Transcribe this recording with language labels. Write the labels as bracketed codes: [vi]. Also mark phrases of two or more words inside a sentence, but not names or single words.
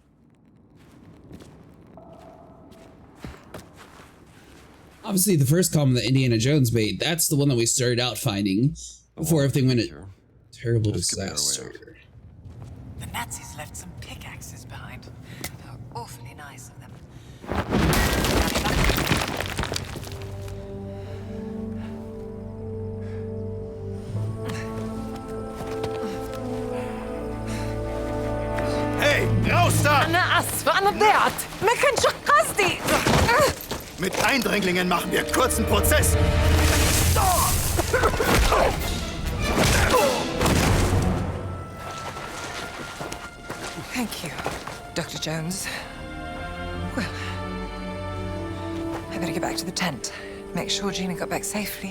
[en] Obviously, the first column that Indiana Jones made, that's the one that we started out finding before everything went a terrible disaster. The Nazis left some pickaxes behind. They were awfully nice of them. [de] Hey, raus da! [ar] أنا آسفة أنا ضيعت ما كانش قصدي. [de] Mit Eindringlingen machen wir kurzen Prozess. [en] Thank you, Dr. Jones. Well, I better get back to the tent. Make sure Gina got back safely.